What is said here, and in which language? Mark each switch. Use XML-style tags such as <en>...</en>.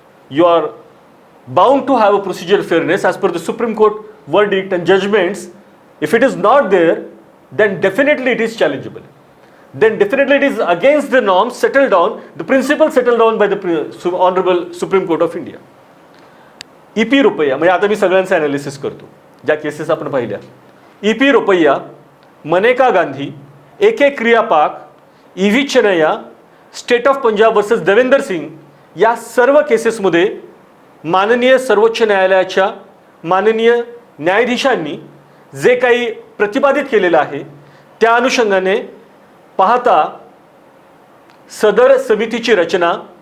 <en>You are bound to have a procedure fairness as per the supreme court verdict and judgments. If it is not there then definitely it is challengeable. Then definitely it is against the norms settled down, the principles settled down by the Honorable Supreme Court of India.</en> <mr>EP रुपया, म्हणजे आता मी सगळ्यांचं analysis करतो ज्या cases आपण पाहिल्या. EP रुपया, Maneka Gandhi, AK क्रियापाक, EV Chennaiah, state of Punjab versus Devender Singh या सर्व केसेसमध्ये माननीय सर्वोच्च न्यायालयाच्या माननीय न्यायाधीशांनी जे काही प्रतिपादित केलेलं आहे त्या अनुषंगाने पाहता सदर समितीची रचना</mr>